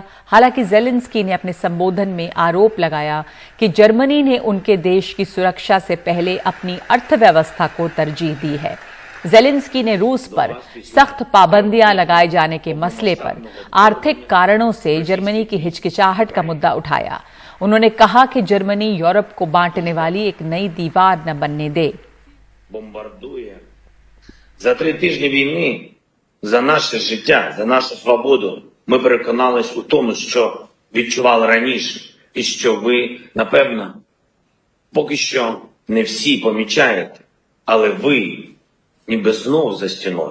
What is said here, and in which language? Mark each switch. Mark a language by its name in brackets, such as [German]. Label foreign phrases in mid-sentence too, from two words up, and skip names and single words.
[Hindi] हालांकि ज़ेलेंस्की ने अपने संबोधन में आरोप लगाया कि जर्मनी ने उनके देश की सुरक्षा से पहले अपनी अर्थव्यवस्था को तरजीह दी है। ज़ेलेंस्की ने रूस पर सख्त पाबंदियां लगाए जाने के मसले पर आर्थिक कारणों से जर्मनी की हिचकिचाहट का मुद्दा उठाया। उन्होंने कहा कि जर्मनी यूरोप को बांटने वाली एक नई दीवार न बनने दे। [Ukrainian] За 3 тижні війни, за наше життя, за нашу свободу, ми переконались у тому, що відчували раніше, і що ви, напевно, поки що не всі помічаєте, але ви ніби знов за стіною.